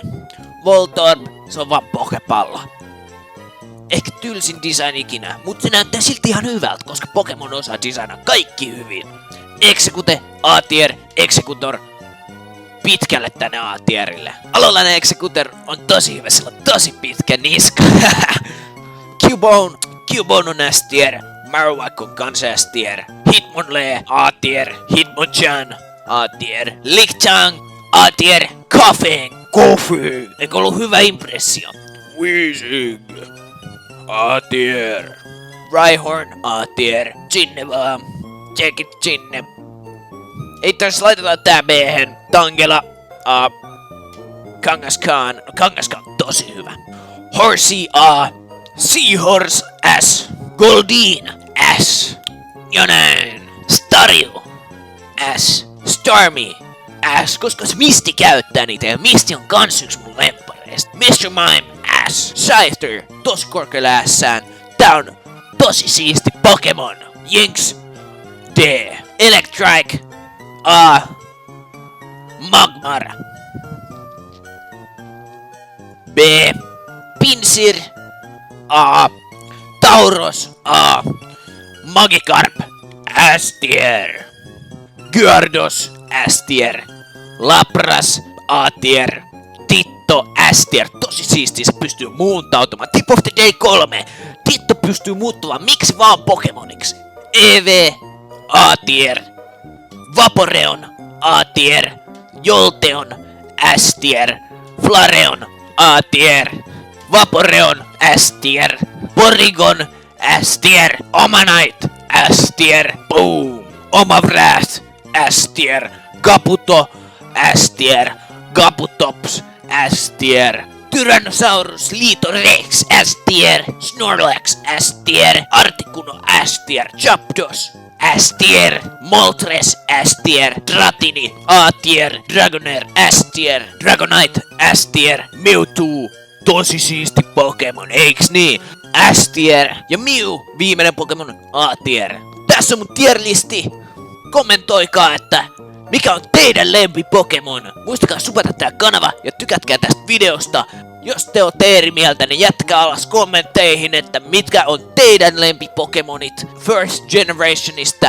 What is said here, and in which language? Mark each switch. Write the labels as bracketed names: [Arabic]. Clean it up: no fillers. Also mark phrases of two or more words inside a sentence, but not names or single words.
[Finnish] Voltorb, se on vaan pokepallo. Ehkä tylsin design ikinä, mutta se näyttää silti ihan hyvältä, koska Pokemon osaa designaa kaikki hyvin. Execute, A-tier, Executor, pitkälle tänne A-tierille. Alolainen Executor on tosi hyvä, sillä on tosi pitkä niska. Cubone on S-tier, Marowak on kans S-tier. Hitmonlee, A-tier, Hitmonchan, A-tier. Lickitung, A-tier. Koffing, eikö ollut hyvä impressio? Weezing, A-tier. Rhyhorn, A-tier. Sinne vaan. [English] Check it [Finnish] sinne. Ei tässä laitetaan tää B-hen. Tangela, A. Kangaskhan. No Kangaskhan on tosi hyvä. Horsey, A. Seahorse, S. Goldeen, S. Ja näin. Staryu, S. Starmie, S. Koska se Misty käyttää niitä ja Misty on kans yks mun lemppareista. Mr. Mime, S. Scyther, tosi korkealla ässään. Tää on tosi siisti Pokemon. Jinx, D. Electrike, A. Magmar, B. Pinsir, A. Tauros, A. Magikarp, S-tier. Gyarados, S-tier. Lapras, A-tier. Ditto, S-tier. Tosi siistiä, se pystyy muuntautumaan. [English] Tip of the Day 3. [Finnish] Ditto pystyy muuttumaan miksi vaan Pokemoniksi. EV, A-tier. Vaporeon, A-tier. Jolteon, S-tier. Flareon, A-tier. Vaporeon, S-tier. Porygon, S-tier. Omanite, S-tier. Boom. Omavrath, S-tier, Kabuto, S-tier, Kabutops, S-tier, Tyrannosaurus Liito Rex, S-tier, Snorlax, S-tier, Articuno, S-tier, Zapdos, S-tier, Moltres, S-tier, Dratini, A-tier, Dragonair, S-tier, Dragonite, S-tier, Mewtwo, tosi siisti Pokemon, eiks niin? S-tier ja Mew, viimeinen Pokemon, A-tier. Tässä on mun tier-listi. Kommentoikaa, että mikä on teidän lempi Pokemon. Muistakaa supata tää kanava ja tykätkää tästä videosta. Jos te ootte eri mieltä, niin jätkää alas kommentteihin, että mitkä on teidän lempi Pokemonit [English] First Generationista.